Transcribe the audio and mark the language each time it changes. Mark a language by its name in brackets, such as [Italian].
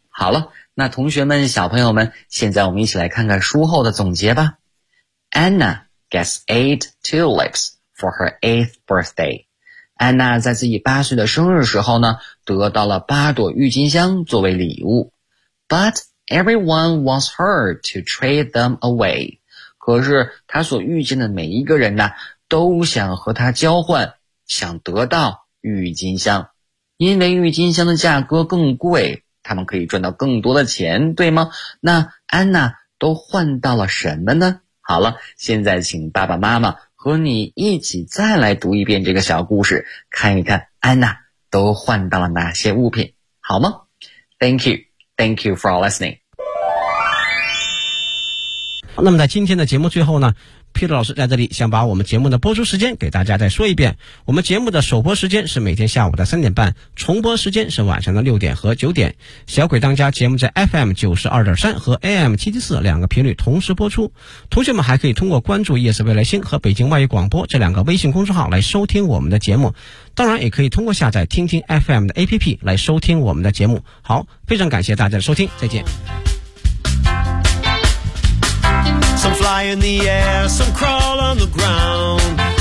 [Chinese] 好了，那同学们、小朋友们，现在我们一起来看看书后的总结吧。 [English] Anna gets 8 tulips for her 8th birthday. [Chinese] Anna 在自己八岁的生日时候呢，得到了八朵郁金香作为礼物。 [English] But everyone wants her to trade them away. [Chinese] 可是她所遇见的每一个人呢，都想和她交换，想得到郁金香。因为郁金香的价格更贵，他们可以赚到更多的钱，对吗？那安娜都换到了什么呢？好了，现在请爸爸妈妈和你一起再来读一遍这个小故事，看一看安娜都换到了哪些物品，好吗？ [English] Thank you. Thank you for listening. [Chinese] 那么在今天的节目最后呢，Peter 老师在这里想把我们节目的播出时间给大家再说一遍。我们节目的首播时间是每天下午的3:30，重播时间是晚上的6:00和9:00。小鬼当家节目在 FM92.3 和 AM74 两个频率同时播出。同学们还可以通过关注夜色未来星和北京外语广播这两个微信公众号来收听我们的节目。当然也可以通过下载听听 FM 的 APP 来收听我们的节目。好，非常感谢大家的收听，再见。 [English] Some fly in the air, some crawl on the ground.